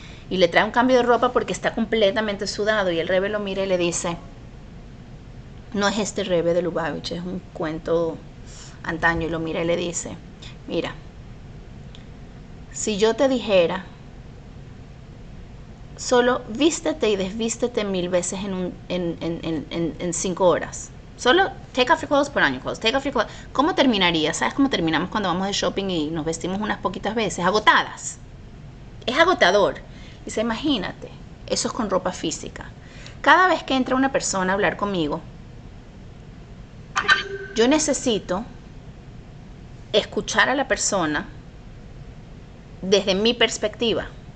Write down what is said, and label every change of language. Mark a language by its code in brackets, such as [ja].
[es] Y le trae un cambio de ropa porque está completamente sudado, y el Rebbe lo mira y le dice, no es este Rebbe de Lubavitch, es un cuento antaño, y lo mira y le dice, mira, si yo te dijera, solo vístete y desvístete 1000 veces en 5 horas, [en] Solo take off your clothes, put on your clothes. Take off your clothes. [es] ¿Cómo terminaría? ¿Sabes cómo terminamos cuando vamos de shopping y nos vestimos unas poquitas veces? Agotadas. Es agotador. Dice, imagínate, eso es con ropa física. Cada vez que entra una persona a hablar conmigo, yo necesito escuchar a la persona desde mi perspectiva.